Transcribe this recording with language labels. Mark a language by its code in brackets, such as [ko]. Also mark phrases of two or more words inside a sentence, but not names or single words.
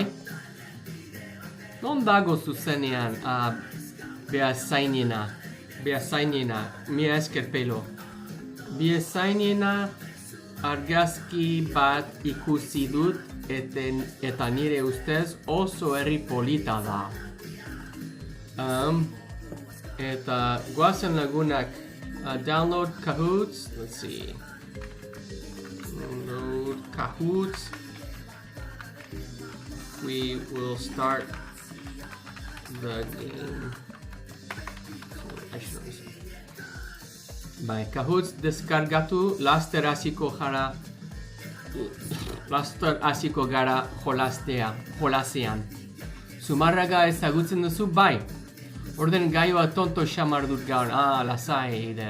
[eu] Non dago zuzenean behazainena, mila esker pelo. Behazainena argazki bat ikusi dut eta nire ustez oso herri polita da. Eta guazen lagunak [en] download Kahoots, let's see. Download Kahoots. We will start the game. [eu] Bai, Kahoots deskargatu, laster hasiko gara jolasean. Zumarraga ezagutzen duzu, bai. Orden gaioa tonto xamar dut gaur, lasai, eider.